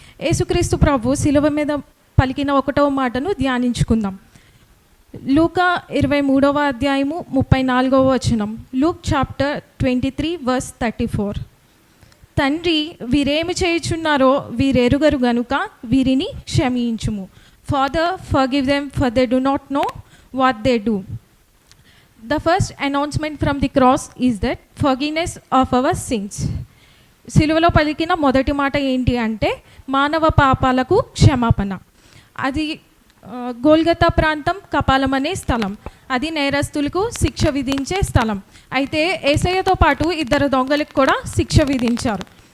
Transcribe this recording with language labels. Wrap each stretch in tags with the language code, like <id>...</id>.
<te>యేసుక్రీస్తు ప్రభు శిలువ మీద పలికిన 1వ మాటను ధ్యానించుకుందాం. లూకా 23వ అధ్యాయము 34వ వచనం.</te> <en>Luke chapter 23 verse 34.</en> <te>తండ్రి, వీరేమి చేయుచున్నారో వీరెరుగరు గనుక వీరిని క్షమించుము.</te> <en>Father, forgive them, for they do not know what they do. The first announcement from the cross is that forgiveness of our sins.</en> <te>సిలువలో పలికిన మొదటి మాట ఏంటి అంటే మానవ పాపాలకు క్షమాపణ. అది గోల్గతా ప్రాంతం, కపాలం అనే స్థలం. అది నేరస్తులకు శిక్ష విధించే స్థలం. అయితే యేసయ్యతో పాటు 2 దొంగలకు కూడా శిక్ష విధించారు.</te>